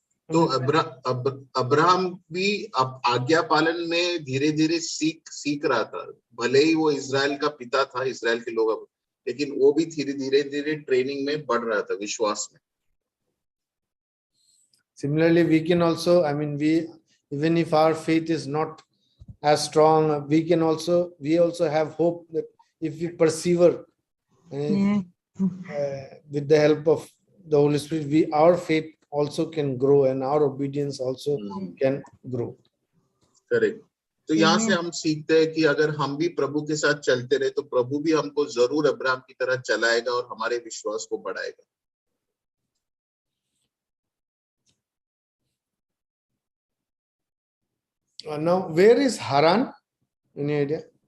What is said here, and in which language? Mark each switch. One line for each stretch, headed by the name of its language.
Hindi: तो अब्राहम भी आज्ञा पालन में धीरे धीरे सीख रहा था, भले ही वो इजराइल का पिता था, इजराइल के लोग, लेकिन वो भी धीरे धीरे ट्रेनिंग में बढ़ रहा था, विश्वास में.
English: Similarly, we can also, even if our faith is not as strong, we also have hope that if we persevere with the help of the Holy Spirit, our faith also can grow and our obedience also can grow. Correct.
Hindi: तो यहाँ से हम सीखते हैं कि अगर हम भी प्रभु के साथ चलते रहे तो प्रभु भी हमको जरूर अब्राहम की तरह चलाएगा और हमारे विश्वास को बढ़ाएगा.
English: Now, where is Haran? Any idea?